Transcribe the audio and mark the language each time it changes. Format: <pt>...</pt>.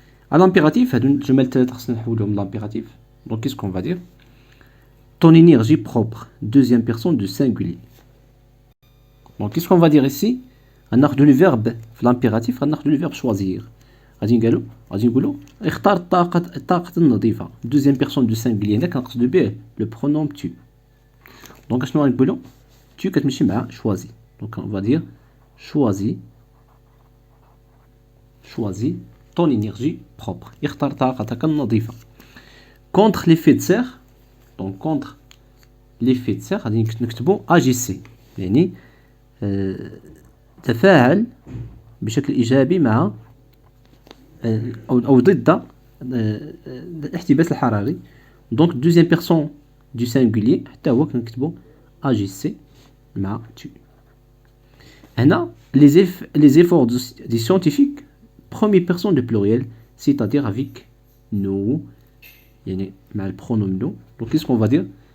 <fr>À l'impératif</fr> <ar>هادو الجمل الثلاثة خصنا نحولهم l'impératif.</ar> <fr>Donc qu'est-ce qu'on va dire? Ton énergie propre, deuxième personne du singulier. Donc qu'est-ce qu'on va dire ici?</fr> <ar>غناخدو</ar> <fr>le verbe</fr> <ar>في</ar> <fr>l'impératif غناخدو le verbe choisir.</fr> <ar>غادي نقولو اختار الطاقة النظيفة</ar> <fr>deuxième personne du singulier</fr> <ar>هنا كنقصدو به</ar> <fr>le pronom tu.</fr> <ar>Donc اشنو غنقولو؟ tu كتمشي مع choisi.</ar> <fr>Donc on va dire choisis ton énergie propre.</fr> <ar>اختار طاقتك النظيفة.</ar> <fr>Contre l'effet de serre. Donc contre l'effet de serre</fr> <ar>غادي نكتبو</ar> <fr>agissez.</fr> <ar>يعني تفاعل بشكل إيجابي مع أو ضد الاحتباس الحراري.</ar> <fr>Donc deuxième personne du singulier</fr> <ar>حتى هو كنكتبو</ar> <fr>agissez مع tu.</fr> <ar>هنا</ar> <fr>les efforts des scientifiques première personne de pluriel c'est-à-dire avec nous</fr> <ar>يعني مع البرونوم</ar> <fr>nous. Donc qu'est-ce qu'on va dire?</fr>